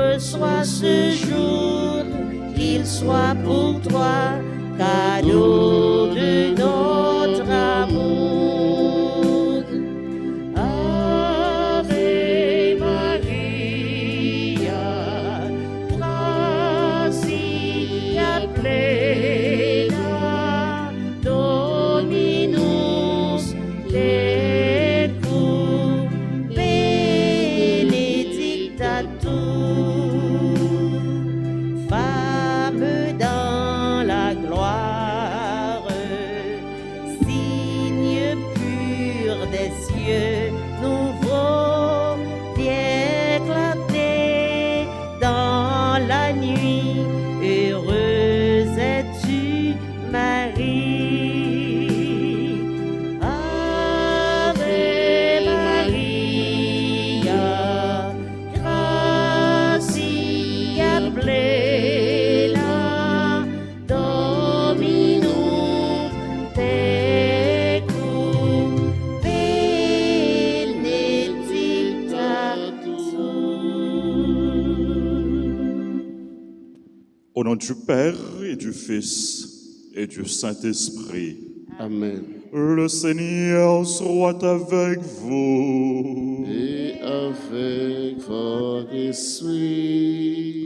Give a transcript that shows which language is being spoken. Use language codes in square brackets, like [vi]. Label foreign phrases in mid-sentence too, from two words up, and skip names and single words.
[fr] soit ce jour, qu'il soit pour toi cadeau de notre amour. [la] Ave Maria, gratia plena, Dominus tecum, benedicta tu, [fr] femme dans la gloire, signe pur des cieux, nouveau d'éclater dans la nuit. Heureuse es-tu, Marie. [la] Ave Maria, gratia plena, Dominus tecum, benedicta tu. [fr] Au nom du Père et du Fils et du Saint-Esprit. Amen. Le Seigneur soit avec vous. Et avec votre esprit.